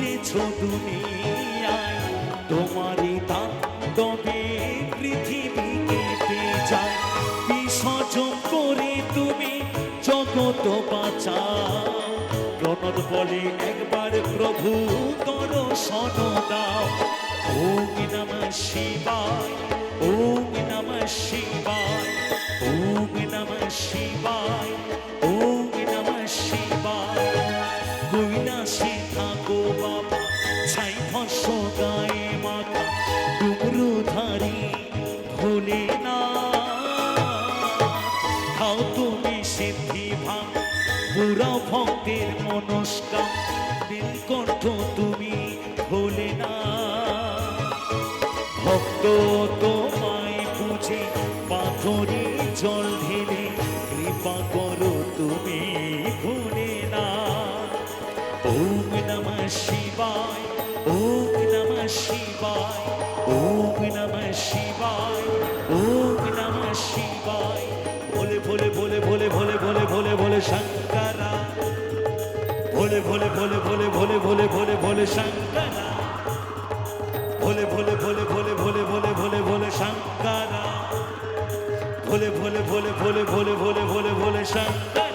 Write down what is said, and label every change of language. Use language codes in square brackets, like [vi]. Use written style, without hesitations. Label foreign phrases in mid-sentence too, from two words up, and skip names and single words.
[bn] এসেছো দুনিয়ায়, তোমারই তাণ্ডবে পৃথিবী কেঁপে যায়। বিসর্জন করে তুমি জগৎ বাঁচাও, প্রণত বলে একবার প্রভু দর্শন দাও। [sa] ওম নমঃ শিবায়, ওম নমঃ শিবায়, ওম নমঃ শিবায়, ওম নমঃ শিবায়। [bn] কৈলাসে থাকো বাবা, ছাই ভস্ম গায়ে মাথা, ডুমরুধারী ভোলেনাথ। খাও তুমি সিদ্ধি ভাঙ, পুরাও ভক্তের মনস্কাম, নীলকণ্ঠ তুমি ভোলেনাথ। ভক্ত তোমায় বুঝে পাথরে জল ঢেলে, কৃপা করো তুমি ভোলেনাথ। [sa] ওম নমঃ শিবায়, ওম নমঃ শিবায়, ওম নমঃ শিবায়, ওম নমঃ শিবায়। [bn] ভোলে ভোলে ভোলে ভোলে ভোলে ভোলে ভোলে ভোলে শঙ্করা, ভোলে ভোলে ভোলে ভোলে ভোলে ভোলে ভোলে ভোলে শঙ্করা, ভোলে ভোলে ভোলে ভোলে ভোলে ভোলে ভোলে ভোলে শঙ্করা, ভোলে ভোলে ভোলে ভোলে ভোলে ভোলে ভোলে ভোলে শঙ্করা।